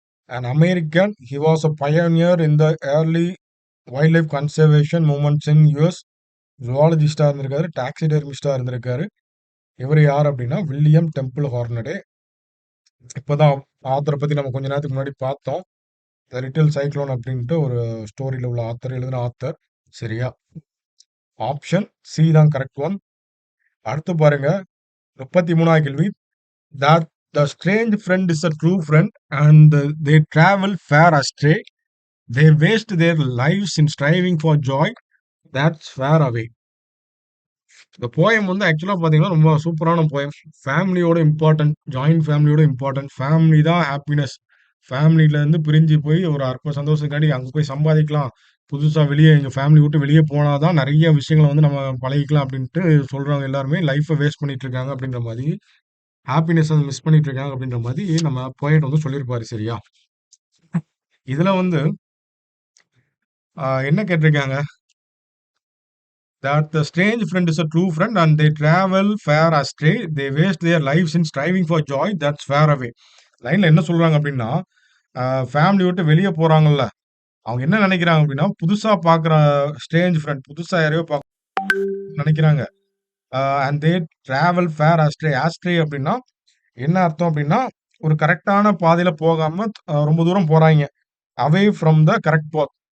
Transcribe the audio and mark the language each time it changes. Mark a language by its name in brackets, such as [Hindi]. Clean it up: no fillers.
[English] An American, he was a pioneer in the early wildlife conservation movements in US. [Tamil] ஜுவாலஜிஸ்டா இருந்திருக்காரு, டாக்ஸிடெர்மிஸ்டா இருந்திருக்காரு. இவர் யார் அப்படின்னா வில்லியம் டெம்பிள் ஹார்னடே. இப்பதான் ஆத்தரை பத்தி நம்ம கொஞ்ச நேரத்துக்கு முன்னாடி பார்த்தோம். த லிட்டில் சைக்ளோன் அப்படின்ட்டு ஒரு ஸ்டோரியில உள்ள ஆத்தர், எழுதின ஆத்தர். சரியா? ஆப்ஷன் சி தான் கரெக்ட் ஒன். அடுத்து பாருங்க 33வது கேள்வி. [English] That the strange friend is a true friend and they travel far astray. They waste their lives in striving for joy that's far away. [Tamil] இந்த போயம் வந்து ஆக்சுவலா பாத்தீங்கன்னா ரொம்ப சூப்பரான போயம். ஃபேமிலியோட இம்பார்ட்டன்ட், ஜாயிண்ட் ஃபேமிலியோட இம்பார்ட்டன்ட். ஃபேமிலி தான் ஹாப்பினஸ். ஃபேமிலில இருந்து பிரிஞ்சு போய் ஒரு அற்ப சந்தோஷத்துக்காண்டி அங்க போய் சம்பாதிக்கலாம். புதுசா வெளிய எங்க ஃபேமிலி விட்டு வெளிய போனா தான் நெறைய விஷயங்கள வந்து நம்ம பழகிக்கலாம் அப்படின்ட்டு சொல்றவங்க எல்லாருமே லைஃப்ப வேஸ்ட் பண்ணிட்டு இருக்காங்க அப்படின்ற மாரி, ஹாப்பினஸ மிஸ் பண்ணிட்டு இருக்காங்க அப்படின்ற மாரி நம்ம போயட் வந்து சொல்லியிருப்பாரு. சரியா? இதுல வந்து என்ன கேட்டிருக்காங்க? [English] That the strange friend is a true friend and they travel far astray. They waste their lives in striving for joy that's far away. [Tamil] லைன்ல என்ன சொல்றாங்க அப்படின்னா, ஃபேமிலி விட்டு வெளிய போறாங்கல்ல, அவங்க என்ன நெனைக்கிறாங்க அப்படின்னா, புதுசா பார்க்குற ஸ்ட்ரேஞ்ச் ஃப்ரெண்ட் புதுசா யாரையோ நெனைக்கிறாங்க. [English] And they travel far astray. [Tamil] Astray அப்படின்னா என்ன அர்த்தம் அப்படின்னா, ஒரு கரெக்ட்டான பாதையில போகாம ரொம்ப தூரம் போறாய்ங்க. [English] Away from the correct path.